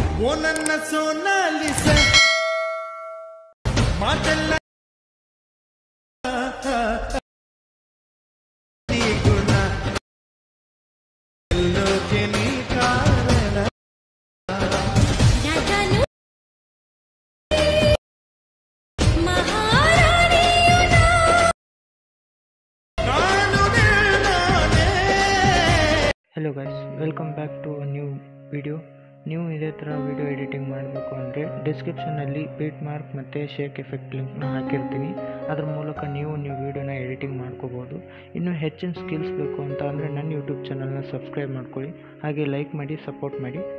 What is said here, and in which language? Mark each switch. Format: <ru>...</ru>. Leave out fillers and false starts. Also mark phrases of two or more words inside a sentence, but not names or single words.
<kn>ನನ್ನ ಸೋನಾಲಿಸ ಮಾತೆಲ್ಲ ಗುಣ ಎಲ್ಲೋಕೆ ನೀ ಕಾರಣ</kn> <en>Hello guys, welcome back to a new video.</en> <kn>ನೀವು ಇದೇ ಥರ</kn> <en>video editing</en> <kn>ಮಾಡಬೇಕು ಅಂದರೆ ಡಿಸ್ಕ್ರಿಪ್ಷನಲ್ಲಿ</kn> <en>beat mark</en> <kn>ಮತ್ತು</kn> <en>shake effect link</en> <kn>ಹಾಕಿರ್ತೀನಿ. ಅದ್ರ ಮೂಲಕ ನೀವು</kn> <en>video editing</en> <kn>ಮಾಡ್ಕೋಬೋದು. ಇನ್ನೂ ಹೆಚ್ಚಿನ ಸ್ಕಿಲ್ಸ್ ಬೇಕು ಅಂತ ಅಂದರೆ ನನ್ನ</kn> <en>YouTube channel subscribe</en> <kn>ಮಾಡ್ಕೊಳ್ಳಿ, ಹಾಗೆ ಲೈಕ್ ಮಾಡಿ, ಸಪೋರ್ಟ್ ಮಾಡಿ.</kn>